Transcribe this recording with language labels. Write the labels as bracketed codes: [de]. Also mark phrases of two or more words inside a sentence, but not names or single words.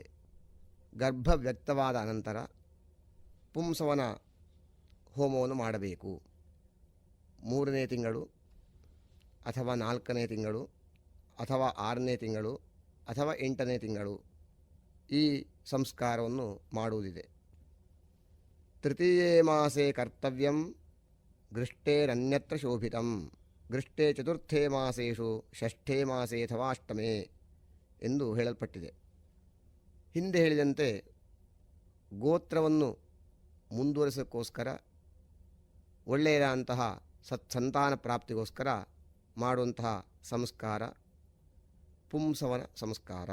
[kn] ಗರ್ಭ ವ್ಯಕ್ತವಾದ ಅನಂತರ ಪುಂಸವನ ಹೋಮವನ್ನು ಮಾಡಬೇಕು. 3ನೇ ತಿಂಗಳು ಅಥವಾ 4ನೇ ತಿಂಗಳು ಅಥವಾ 6ನೇ ತಿಂಗಳು ಅಥವಾ 8ನೇ ತಿಂಗಳು ಈ ಸಂಸ್ಕಾರವನ್ನು ಮಾಡುವುದಿದೆ. [sa] ತೃತೀಯೇ ಮಾಸೆ ಕರ್ತವ್ಯಂ ಗೃಷ್ಟೇರನ್ಯತ್ರ ಶೋಭಿತಂ ಗೃಷ್ಟೇ ಚತುರ್ಥೇ ಮಾಸೇಷು ಷಷ್ಠೇ ಮಾಸೇ ಅಥವಾ ಅಷ್ಟಮೇ [kn] ಎಂದು ಹೇಳಲ್ಪಟ್ಟಿದೆ. ಹಿಂದೆ ಹೇಳಿದಂತೆ ಗೋತ್ರವನ್ನು ಮುಂದುವರಿಸೋಕ್ಕೋಸ್ಕರ ಒಳ್ಳೆಯದಂತಹ ಸತ್ಸಂತಾನ ಪ್ರಾಪ್ತಿಗೋಸ್ಕರ ಮಾಡುವಂತಹ ಸಂಸ್ಕಾರ ಪುಂಸವನ ಸಂಸ್ಕಾರ.